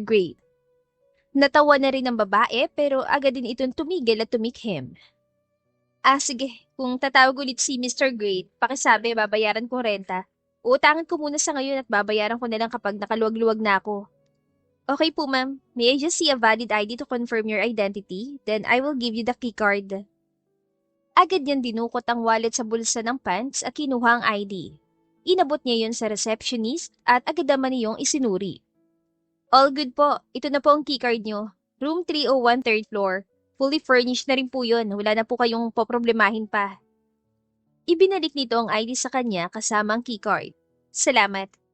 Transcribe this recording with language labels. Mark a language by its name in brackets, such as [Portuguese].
[Filipino] Great. Natawa na rin ang babae pero agad din itong tumigil at tumikhim. Sige. Kung tatawag ulit si Mr. Great, pakisabi babayaran kong renta. Uutangin ko muna sa ngayon at babayaran ko na lang kapag nakaluwag-luwag na ako. Okay po ma'am. [English] May I just see a valid ID to confirm your identity? Then I will give you the keycard. [Filipino] Agad niyang dinukot ang wallet sa bulsa ng pants at kinuha ang ID. Inabot niya yun sa receptionist at agad naman niyong isinuri. [English] All good [Filipino] po. Ito na po ang keycard niyo. [English] Room 301 third floor. Fully furnished [Filipino] na rin po yun. Wala na po kayong poproblemahin pa. Ibinalik nito ang ID sa kanya kasama ang keycard. Salamat.